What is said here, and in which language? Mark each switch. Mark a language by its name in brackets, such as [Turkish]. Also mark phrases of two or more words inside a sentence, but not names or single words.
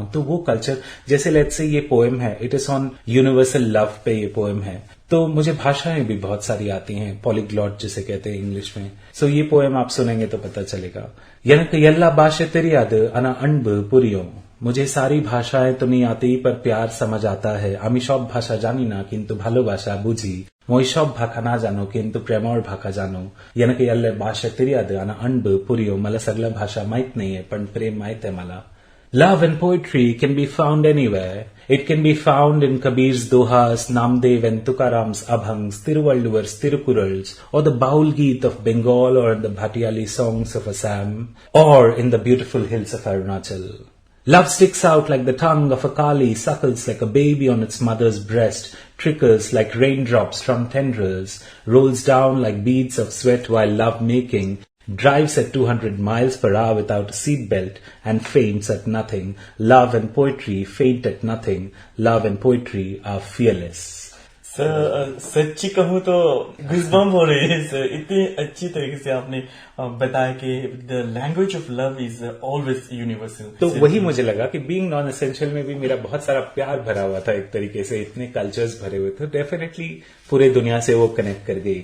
[Hindi] तो वो कल्चर, जैसे [English] let's say [Hindi] ये पोएम है, [English] it is on universal love [Hindi] पे ये पोएम है, तो मुझे भाषाएं भी बहुत सारी आती हैं, पॉलीग्लॉट जिसे कहते हैं इंग्लिश में। सो ये पोएम आप सुनेंगे तो पता चलेगा। [Tamil] எனக்கு எல்லா பாஷை தெரியாது ஆனா அன்பு புரியும், [Hindi] मुझे सारी भाषाएं तो नहीं आती पर प्यार समझ आता है। [Bangla] আমি সব ভাষা জানি না কিন্তু ভালোবাসা বুঝি, [Assamese] মই সব ভাষা না জানো কিন্তু প্রেমর ভাষা জানো। [Tamil] எனக்கு எல்லா பாஷை தெரியாது ஆனா அன்பு புரியும், [Marathi] मला सगळ्या भाषा माहित नाहीये पण प्रेम माहित आहे मला। [English] Love and poetry can be found anywhere. It can be found in Kabir's Dohas, Namdev and Tukaram's Abhangs, Tiruvalluvar's Tirukurals, or the Baul Geet of Bengal, or the Bhatiyali songs of Assam, or in the beautiful hills of Arunachal. Love sticks out like the tongue of a Kali, suckles like a baby on its mother's breast, trickles like raindrops from tendrils, rolls down like beads of sweat while love making, drives at 200 miles per hour without a seatbelt, and faints at nothing. Love and poetry faint at nothing. Love and poetry are fearless. [Hindi] सच्ची कहूँ तो गुज़बम्प हो रही है सर, इतनी अच्छी तरीके से आपने बताया कि [English] the language of love is always universal. [Hindi] तो वही मुझे लगा कि [English] being non essential [Hindi] में भी मेरा बहुत सारा प्यार भरा हुआ था, एक तरीके से इतने कल्चर्स भरे हुए थे, डेफिनेटली पूरे दुनिया से वो कनेक्ट कर गई।